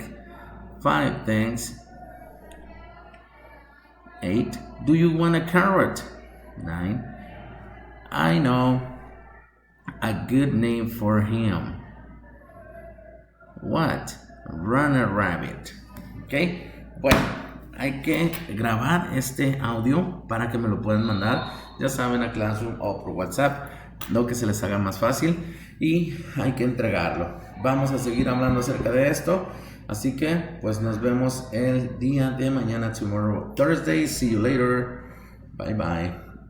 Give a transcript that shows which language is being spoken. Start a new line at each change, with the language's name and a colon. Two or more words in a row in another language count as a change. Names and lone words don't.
English: 5, thanks. 8. Do you want a carrot? 9. I know a good name for him. What? Runner Rabbit.
Spanish: ¿Ok? Bueno, hay que grabar este audio para que me lo puedan mandar, ya saben, a Classroom o por WhatsApp, lo que se les haga más fácil, y hay que entregarlo. Vamos a seguir hablando acerca de esto, así que pues nos vemos el día de mañana,
English: tomorrow, Thursday. See you later. Bye bye.